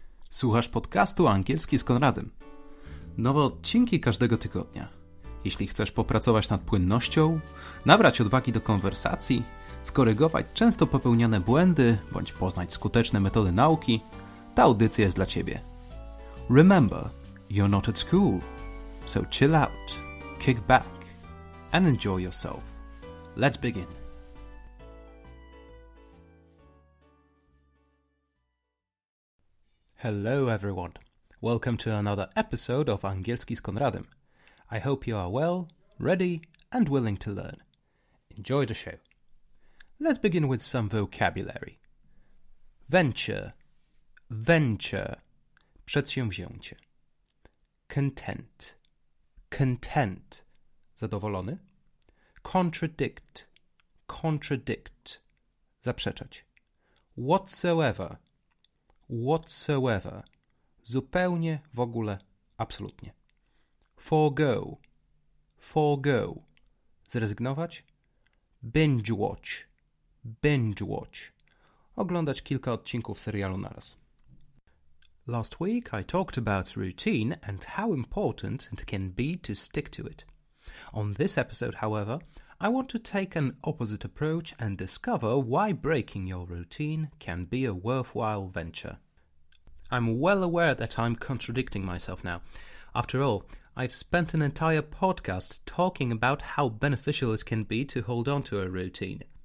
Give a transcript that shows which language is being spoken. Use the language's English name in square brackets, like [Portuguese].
[Polish] Słuchasz podcastu Angielski z Konradem. Nowe odcinki każdego tygodnia. Jeśli chcesz popracować nad płynnością, nabrać odwagi do konwersacji, skorygować często popełniane błędy bądź poznać skuteczne metody nauki, ta audycja jest dla Ciebie. [English] Remember, you're not at school, so chill out, kick back and enjoy yourself. Let's begin. Hello everyone. Welcome to another episode of Angielski z Konradem. I hope you are well, ready and willing to learn. Enjoy the show. Let's begin with some vocabulary. Venture, venture, przedsięwzięcie. Content, content, zadowolony. Contradict, contradict, zaprzeczać. Whatsoever, whatsoever, [Polish] zupełnie, w ogóle, absolutnie. [English] Forego, forego, zrezygnować. Binge watch, binge watch, [Polish] oglądać kilka odcinków serialu naraz. [English] Last week I talked about routine and how important it can be to stick to it. On this episode, however, I want to take an opposite approach and discover why breaking your routine can be a worthwhile venture. I'm well aware that I'm contradicting myself now. After all, I've spent an entire podcast talking about how beneficial it can be to hold on to a routine.